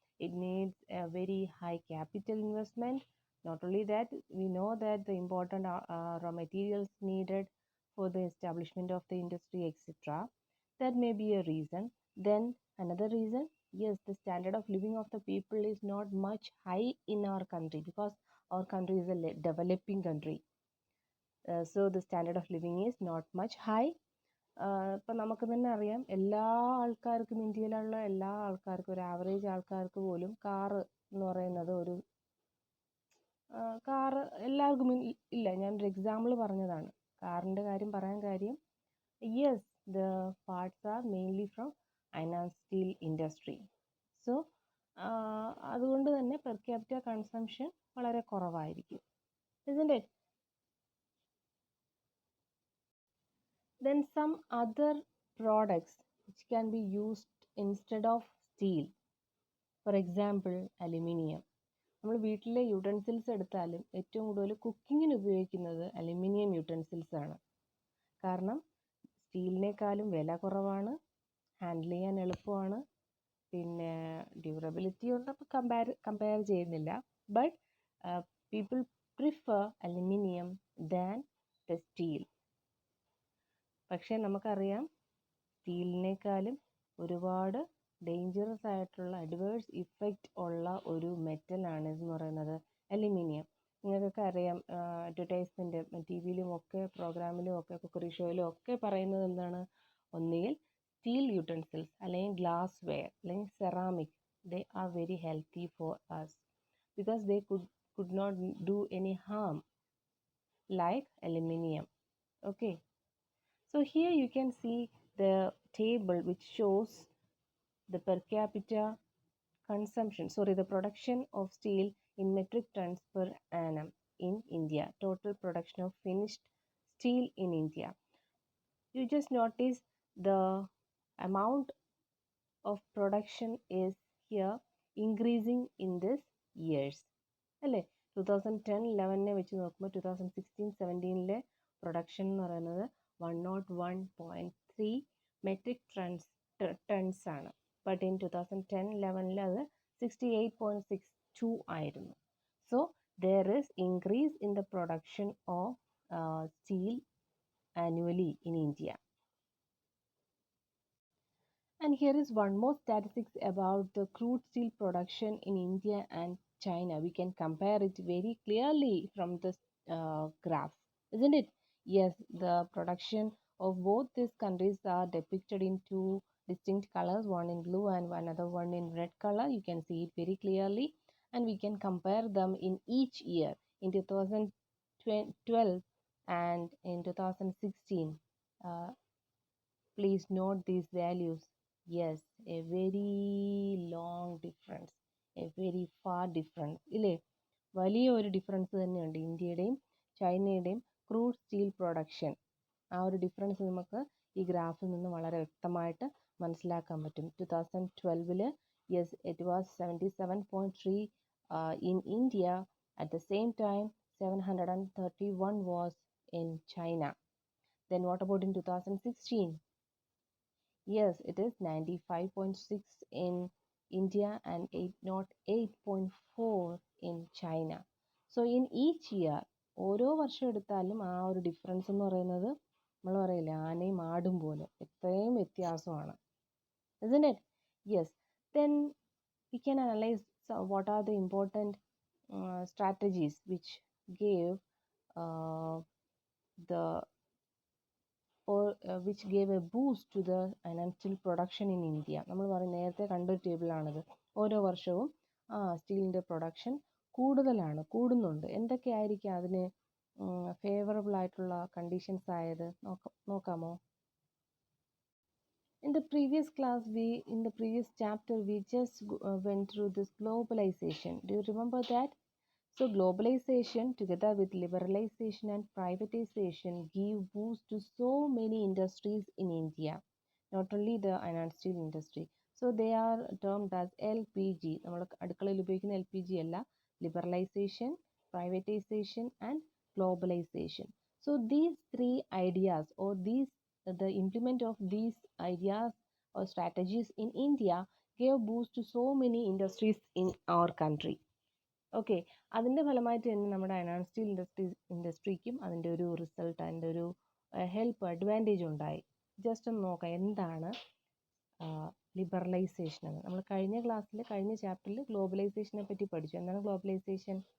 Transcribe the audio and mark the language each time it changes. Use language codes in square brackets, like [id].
[en] It needs a very high capital investment. Not only that, we know that the important raw materials needed for the establishment of the industry, etc. That may be a reason. Then another reason, yes, the standard of living of the people is not much high in our country because our country is a developing country. So the standard of living is not much high. [ml] ഇപ്പം നമുക്ക് തന്നെ അറിയാം എല്ലാ ആൾക്കാർക്കും ഇന്ത്യയിലുള്ള എല്ലാ ആൾക്കാർക്കും ഒരു ആവറേജ് ആൾക്കാർക്ക് പോലും കാറ് എന്ന് പറയുന്നത് ഒരു കാറ് എല്ലാവർക്കും ഇല്ല. ഞാനൊരു എക്സാമ്പിൾ പറഞ്ഞതാണ്. കാറിൻ്റെ കാര്യം പറയാൻ കാര്യം [en] Yes the parts are mainly from iron and steel industry. [ml] So അതുകൊണ്ട് തന്നെ പെർ ക്യാപിറ്റ കൺസംഷൻ വളരെ കുറവായിരിക്കും. [en] isn't it? Then some other products which can be used instead of steel. For example, aluminium. [ml] നമ്മൾ വീട്ടിലെ യൂട്ടൻസിൽസ് എടുത്താലും ഏറ്റവും കൂടുതൽ കുക്കിങ്ങിന് ഉപയോഗിക്കുന്നത് അലുമിനിയം യൂട്ടൻസിൽസ് ആണ്. കാരണം സ്റ്റീലിനേക്കാളും വില കുറവാണ്, ഹാൻഡിൽ ചെയ്യാൻ എളുപ്പമാണ്, പിന്നെ ഡ്യൂറബിലിറ്റി ഉണ്ടപ്പോൾ കമ്പയർ ചെയ്യുന്നില്ല. [en] But people prefer aluminium than the steel. [ml] പക്ഷേ നമുക്കറിയാം സ്റ്റീലിനേക്കാളും ഒരുപാട് ഡേഞ്ചറസ് ആയിട്ടുള്ള അഡ്വേഴ്സ് ഇഫക്റ്റ് ഉള്ള ഒരു മെറ്റലാണ് എന്ന് പറയുന്നത് അലുമിനിയം. നിങ്ങൾക്കൊക്കെ അറിയാം, അഡ്വർടൈസ്മെൻറ്റ് ടി വിയിലും ഒക്കെ പ്രോഗ്രാമിലും ഒക്കെ കുക്കറി ഷോയിലും ഒക്കെ പറയുന്നത് എന്താണ്? ഒന്നുകിൽ സ്റ്റീൽ യൂട്ടൻസിൽസ് അല്ലെങ്കിൽ ഗ്ലാസ് വെയർ അല്ലെങ്കിൽ ceramic, [en] They are very healthy for us because they could not do any harm like aluminium. Okay. So here you can see the table which shows the per capita the production of steel in metric tons per annum in India, total production of finished steel in India. You just notice the amount of production is here increasing in this years. [ml] അല്ലേ? 2010-11 വെച്ച് നോക്കുമ്പോൾ 2016-17 production എന്ന് പറയുന്നത് 101.3 metric tons ആണ്. [en] but in [ml] 2010-11 അത് 68.62 ആയിരുന്നു. [en] So there is increase in the production of steel annually in India. And here is one more statistics about the crude steel production in India and China. We can compare it very clearly from this graph, isn't it? Yes, the production of both these countries are depicted in two distinct colors, one in blue and another one in red color. You can see it very clearly, and we can compare them in each year in 2012 and in 2016. Uh, Please note these values. Yes, a very long difference, a very far difference. [ml] ഇല്ലേ, വലിയ ഒരു difference തന്നെയുണ്ട് ഇന്ത്യയുടെയും ചൈനയുടെയും crude steel production. ആ ഒരു difference നമുക്ക് ഈ ഗ്രാഫിൽ നിന്ന് വളരെ വ്യക്തമായിട്ട് മനസ്സിലാക്കാൻ പറ്റും. [en] 2012 yes it was 77.3 in India. At the same time 731 was in China. Then what about in 2016? Yes, it is 95.6 in India and 808.4 in China. So in each year, [ml] ഓരോ വർഷം എടുത്താലും ആ ഒരു ഡിഫറൻസ് എന്ന് പറയുന്നത് നമ്മൾ പറയില്ലേ ആനയും ആടും പോലെ എത്രയും വ്യത്യാസമാണ്. [en] Isn't it? Yes. Then we can analyze what are the important strategies which gave the or which gave a boost to the iron steel production in India. [ml] നമ്മൾ നേരത്തെ കണ്ടൊരു ടേബിളാണിത്. ഓരോ വർഷവും സ്റ്റീലിൻ്റെ പ്രൊഡക്ഷൻ കൂടുന്നുണ്ട്. എന്തൊക്കെയായിരിക്കും അതിന് ഫേവറബിൾ ആയിട്ടുള്ള കണ്ടീഷൻസ് ആയത് നോക്കാമോ? [en] In the previous class, in the previous chapter, we just went through this globalization. Do you remember that? So globalization together with liberalization and privatization give boost to so many industries in India, not only the iron steel industry. So they are termed as LPG. [ml] നമ്മൾ അടുക്കളയിൽ ഉപയോഗിക്കുന്ന LPG അല്ല, [en] liberalization, privatization and globalization. So these three ideas or the implement of these ideas or strategies in India gave boost to so many industries in our country. [ml] Okay, അതിൻ്റെ ഫലമായിട്ട് തന്നെ നമ്മുടെ iron steel ഇൻഡസ്ട്രിക്കും അതിൻ്റെ ഒരു result, അതിൻ്റെ ഒരു help advantage ഉണ്ടായി. Just ഒന്ന് നോക്കാം എന്താണ് ലിബറലൈസേഷൻ എന്ന്. നമ്മൾ കഴിഞ്ഞ ക്ലാസ്സിൽ കഴിഞ്ഞ ചാപ്റ്ററിൽ ഗ്ലോബലൈസേഷനെ പറ്റി പഠിച്ചു. എന്താണ് ഗ്ലോബലൈസേഷൻ?